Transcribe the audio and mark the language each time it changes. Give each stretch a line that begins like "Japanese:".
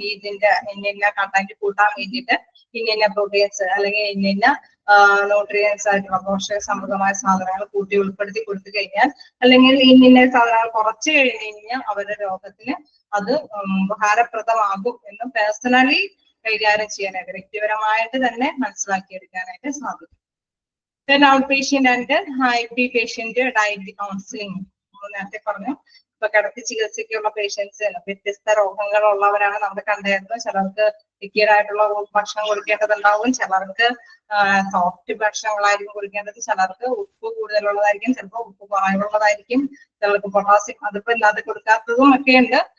Malayalam: ഇതിന്റെ ഇന്ന കണ്ടന്റ് കൂട്ടാൻ വേണ്ടിയിട്ട് ഇന്ന പ്രോട്ടീൻസ് അല്ലെങ്കിൽ ഇന്ന ന്യൂട്രിയൻസ് ആയിട്ടുള്ള പോഷക സമൃദ്ധമായ സാധനങ്ങൾ കൂട്ടി ഉൾപ്പെടുത്തി കൊടുത്തു കഴിഞ്ഞാൽ അല്ലെങ്കിൽ ഇന്ന സാധനങ്ങൾ കുറച്ച് കഴിഞ്ഞ് കഴിഞ്ഞാൽ അവരുടെ രോഗത്തിന് അത് ഉപകാരപ്രദമാകും എന്ന് പേഴ്സണലി കൈകാര്യം ചെയ്യാനായിട്ട് വ്യക്തിപരമായിട്ട് തന്നെ മനസ്സിലാക്കിയെടുക്കാനായിട്ട് സാധിക്കും.
English: Then outpatient and IP patient diet counseling.
Malayalam: നേരത്തെ പറഞ്ഞു ഇപ്പൊ കിടത്തി ചികിത്സയ്ക്കുള്ള പേഷ്യൻസ് വ്യത്യസ്ത രോഗങ്ങളുള്ളവരാണ് നമ്മൾ കണ്ടായിരുന്നു. ചിലർക്ക് ലിക്വിഡ് ആയിട്ടുള്ള ഭക്ഷണം കൊടുക്കേണ്ടതുണ്ടാവും, ചിലർക്ക് സോഫ്റ്റ് ഭക്ഷണങ്ങളായിരിക്കും കൊടുക്കേണ്ടത്, ചിലർക്ക് ഉപ്പ് കൂടുതലുള്ളതായിരിക്കും, ചിലപ്പോൾ ഉപ്പ് കുറവുള്ളതായിരിക്കും, ചിലർക്ക് പൊട്ടാസ്യം അതിപ്പോ ഇല്ലാതെ കൊടുക്കാത്തതും ഒക്കെ ഉണ്ട്.